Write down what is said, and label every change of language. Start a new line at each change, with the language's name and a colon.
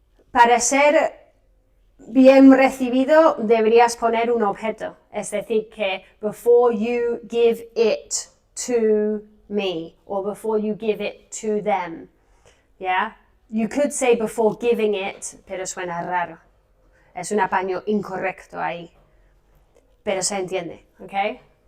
Spanish: Para ser bien recibido deberías poner un objeto. Es decir, que
English: before you give it to me, or before you give it to them. ¿Ya? You could say before giving it,
Spanish: pero suena raro. Es un apaño incorrecto ahí. Pero se entiende, ¿ok?